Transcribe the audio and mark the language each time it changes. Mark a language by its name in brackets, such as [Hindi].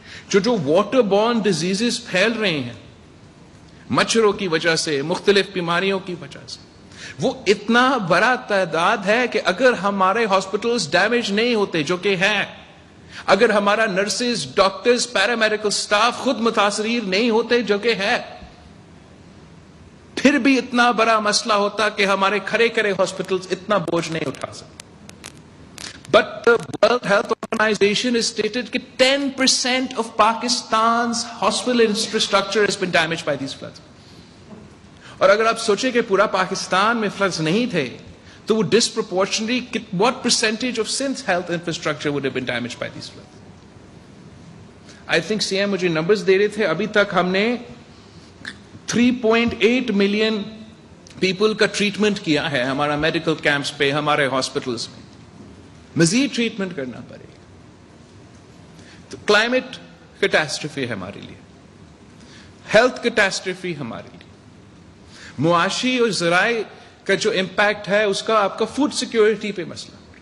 [Urdu] جو water born diseases پھیل رہے ہیں مچھروں کی وجہ سے، مختلف بیماریوں کی وجہ سے، وہ اتنا بڑا تعداد ہے کہ اگر ہمارے ہاسپٹلز ڈیمیج نہیں ہوتے، جو کہ ہیں، اگر ہمارا نرسز، ڈاکٹرز، پیرامیڈیکل سٹاف خود متاثرین نہیں ہوتے، جو کہ ہے، پھر بھی اتنا بڑا مسئلہ ہوتا کہ ہمارے کھڑے کھڑے ہاسپٹلز اتنا بوجھ نہیں اٹھا سکتے. [English] But the World Health Organization has stated that 10% of Pakistan's hospital infrastructure has been damaged by these floods. [Urdu] اور اگر آپ سوچیں کہ پورا پاکستان میں فلڈز نہیں تھے تو وہ [English] disproportionately what percentage of Sindh's health infrastructure would have been damaged by these floods? I think [Urdu] CM مجھے نمبرز دے رہے تھے، ابھی تک ہم نے 3.8 ملین پیپل کا ٹریٹمنٹ کیا ہے ہمارا میڈیکل کیمپس پہ، ہمارے ہاسپٹلز میں. مزید ٹریٹمنٹ کرنا پڑے گا. تو کلائمیٹ کیٹاسٹرفی ہے ہمارے لیے، ہیلتھ کیٹاسٹرفی ہمارے لیے، معاشی اور ذرائع کا جو امپیکٹ ہے اس کا آپ کا فوڈ سیکیورٹی پہ مسئلہ.